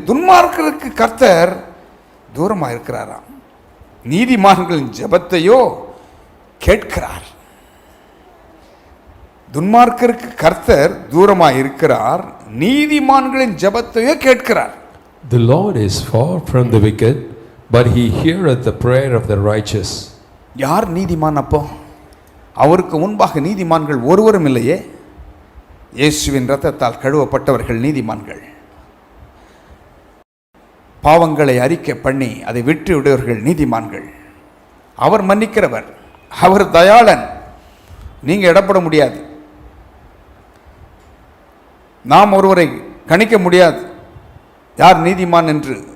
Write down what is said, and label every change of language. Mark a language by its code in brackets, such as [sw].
[ta] துன்மார்க்கருக்கு கர்த்தர் தூரமாக இருக்கிறாராம், நீதிமான்களின் ஜெபத்தையோ கேட்கிறார். துன்மார்க்கருக்கு கர்த்தர் தூரமாக இருக்கிறார், நீதிமான்களின் ஜெபத்தையோ கேட்கிறார். [en] The Lord is far from the wicked, but he heareth the prayer of the righteous. [ta] யார் நீதிமான்? அப்போ அவருக்கு முன்பாக நீதிமான்கள் ஒருவரும் இல்லையே. இயேசுவின் இரத்தத்தால் கழுவப்பட்டவர்கள் நீதிமான்கள். பாவங்களை அறிக்கை பண்ணி அதை விட்டு விடுவர்கள் நீதிமான்கள். அவர் மன்னிக்கிறவர், அவர் தயாளன். நீங்கள் இடப்பட முடியாது, நாம் ஒருவரை கணிக்க முடியாது யார் நீதிமான் என்று.